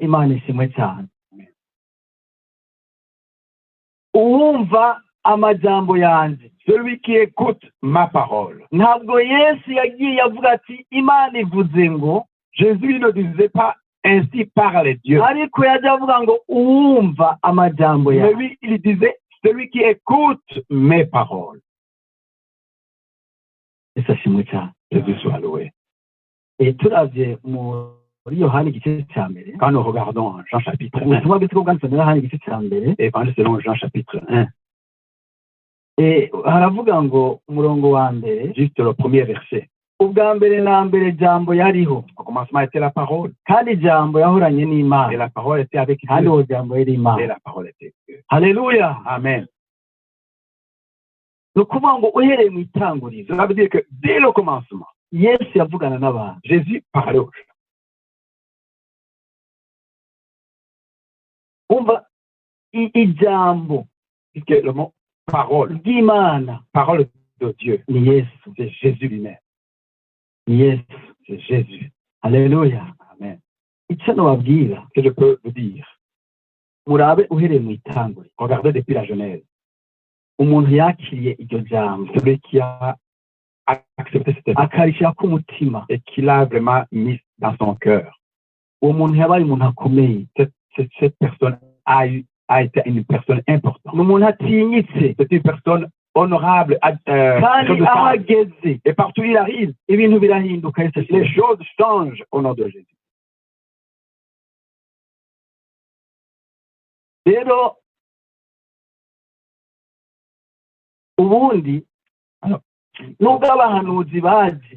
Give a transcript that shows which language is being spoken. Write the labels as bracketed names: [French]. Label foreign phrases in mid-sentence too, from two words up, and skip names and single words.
[Kinyarwanda] Imana ishimwe cyane. Uwumva amajambo yanjye, [French] Celui qui écoute ma parole. [Kinyarwanda] ntabwo Yesu yagiye avuga ati Imana ivuze ngo, [French] Jésus ne disait pas ainsi parle Dieu. [Kinyarwanda] ariko yajya avuga ngo uwumva amajambo [French] Mais [Kinyarwanda] yanjye. [French] lui, il disait celui qui écoute mes paroles. [Kinyarwanda] Yesu ashimwe cyane. [French] Jésus soit loué. [Kinyarwanda] Turavye muri Yohana igice cya mbere, [French] Quand nous regardons en Jean chapitre 1, [Kinyarwanda] ubutumwa bw'isi bwanditswe muri Yohana igice cya mbere, [French] Évangile selon Jean chapitre 1, [Kinyarwanda] haravuga ngo umurongo wa mbere, [French] juste le premier verset. [Kinyarwanda] ubwa mbere na mbere jambo yariho, [French] Au commencement était la parole. [Kinyarwanda] kandi jambo yahoranye [French] Et [Kinyarwanda] n'Imana, [French] la parole était avec [Kinyarwanda] kandi [French] Dieu. [Kinyarwanda] uwo jambo yari [French] Et [Kinyarwanda] Imana. [French] la parole était Dieu. Haleluya. Amen. [Kinyarwanda] Ni ukuvuga ngo uhereye mu itanguriro, [French] Cela veut dire que dès le commencement, [Kinyarwanda] Yesu yavugana n'abantu. [French] Jésus parlait aux gens. [Kinyarwanda] Umva ijambo [French] Puisque le mot parole, [Kinyarwanda] ry'Imana [French] parole de Dieu, [Kinyarwanda] ni Yesu, [French] c'est Jésus lui-même. [Kinyarwanda] ni Yesu. [French] C'est Jésus. Haleluya. Amen. [Kinyarwanda] Icyo nababwira, [French] Que je peux vous dire, [Kinyarwanda] murabe uhereye mu itanguriro, [French] regardez depuis la Genèse, [Kinyarwanda] umuntu yakiriye iryo jambo [French] celui qui a accepté cette épreuve [Kinyarwanda] akarishyira ku mutima, [French] et qui l'a vraiment mis dans son cœur. [Kinyarwanda] uwo muntu yabaye umuntu akomeye. [French] Cette personne a été une personne importante. [Kinyarwanda] Ni umuntu atinyitse, [French] C'est une personne honorable. [Kinyarwanda] kandi aho ageze [French] Et partout où il arrive, [Kinyarwanda] ibintu birahinduka. Yesu ashimwe. [French] les choses changent au nom de Jésus. [Kinyarwanda] Rero ubundi nubwo abahanuzi baje,